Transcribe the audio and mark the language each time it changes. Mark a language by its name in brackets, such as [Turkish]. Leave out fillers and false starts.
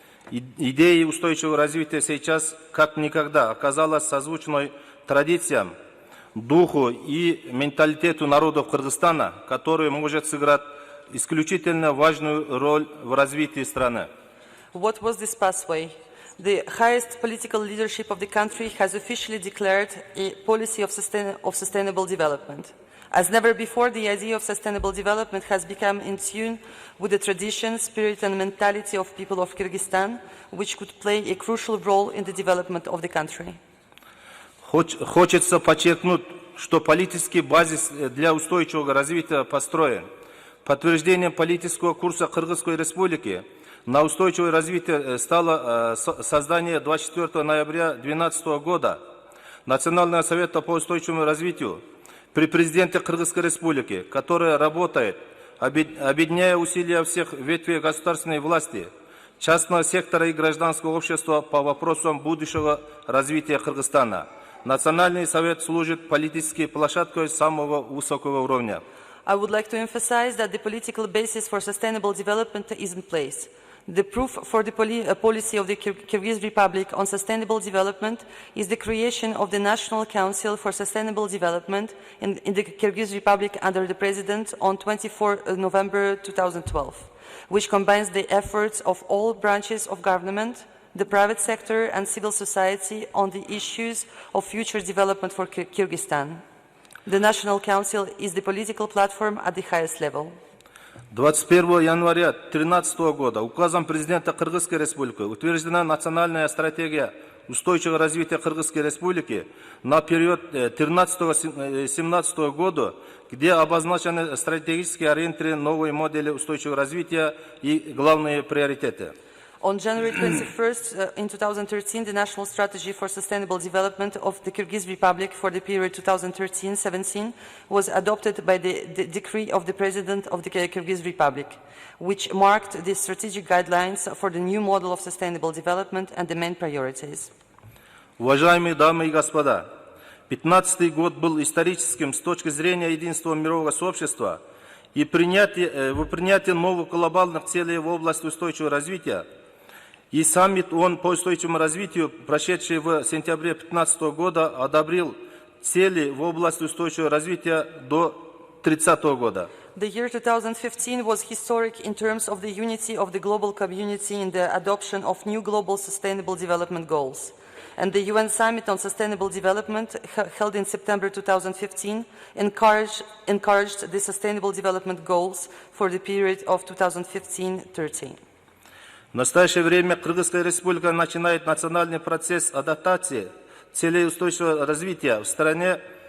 [Russian] Идея устойчивого развития сейчас как никогда оказалась созвучной традициям, духу и менталитету народов Кыргызстана, который может сыграть исключительно важную роль в развитии страны. [English] What was this pathway? The highest political leadership of the country has officially declared a policy of sustainable development. As never before, the idea of sustainable development has become in tune with the tradition, spirit and mentality of people of Kyrgyzstan, which could play a crucial role in the development of the country. [Russian] Хочется подчеркнуть, что политический базис для устойчивого развития построен. Подтверждением политического курса Кыргызской Республики на устойчивое развитие стало создание 24 ноября 2012 года Национального совета по устойчивому развитию при президенте Кыргызской Республики, которая работает, объединяя усилия всех ветвей государственной власти, частного сектора и гражданского общества по вопросам будущего развития Кыргызстана. Национальный совет служит политической площадкой самого высокого уровня. [English] I would like to emphasize that the political basis for sustainable development is in place. The proof for the policy of the Kyrgyz Republic on sustainable development is the creation of the National Council for Sustainable Development in the Kyrgyz Republic under the President on 24 November 2012, which combines the efforts of all branches of government, the private sector and civil society on the issues of future development for Kyrgyzstan. The National Council is the political platform at the highest level. [Russian] 21 января 2013 года указом президента Кыргызской Республики утверждена национальная стратегия устойчивого развития Кыргызской Республики на период 2013-2017 года, где обозначены стратегические ориентиры новой модели устойчивого развития и главные приоритеты. [English] On January 21st, in 2013, the National Strategy for Sustainable Development of the Kyrgyz Republic for the period 2013-17 was adopted by the decree of the President of the Kyrgyz Republic, which marked the strategic guidelines for the new model of sustainable development and the main priorities. [Russian] Уважаемые дамы и господа, 2015 год был историческим с точки зрения единства мирового сообщества и принятие новых глобальных целей в области устойчивого развития. И саммит ООН по устойчивому развитию, прошедший в сентябре 2015 года, одобрил цели в области устойчивого развития до 2030 года. [English] The year 2015 was historic in terms of the unity of the global community in the adoption of new global sustainable development goals. and the UN Summit on Sustainable Development held in September 2015 encouraged the Sustainable Development Goals for the period of 2015-13. [Russian] В настоящее время Кыргызская республика начинает национальный процесс адаптации целей устойчивого развития в стране.